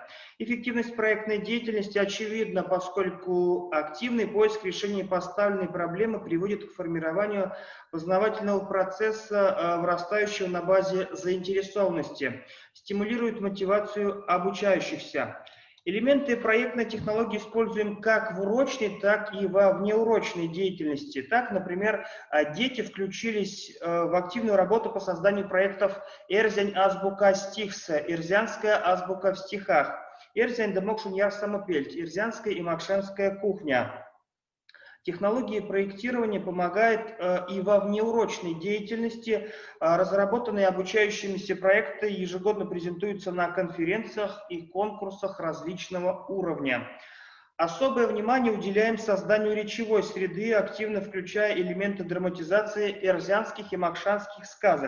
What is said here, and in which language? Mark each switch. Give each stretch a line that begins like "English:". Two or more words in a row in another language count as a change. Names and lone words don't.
Russian: Эффективность проектной деятельности очевидна, поскольку активный поиск решения поставленной проблемы приводит к формированию познавательного процесса, вырастающего на базе заинтересованности, стимулирует мотивацию обучающихся. Элементы проектной технологии используем как в урочной, так и во внеурочной деятельности. Так, например, дети включились в активную работу по созданию проектов
Erzya: «Эрзянь азбука стихса»,
Russian: «Эрзянская азбука в стихах»,
Erzya: «Эрзянь демокшун яр самопельт»,
Russian: «Эрзянская и макшанская кухня». Технологии проектирования помогают и во внеурочной деятельности. Разработанные обучающимися проекты ежегодно презентуются на конференциях и конкурсах различного уровня. Особое внимание уделяем созданию речевой среды, активно включая элементы драматизации эрзянских и макшанских сказок.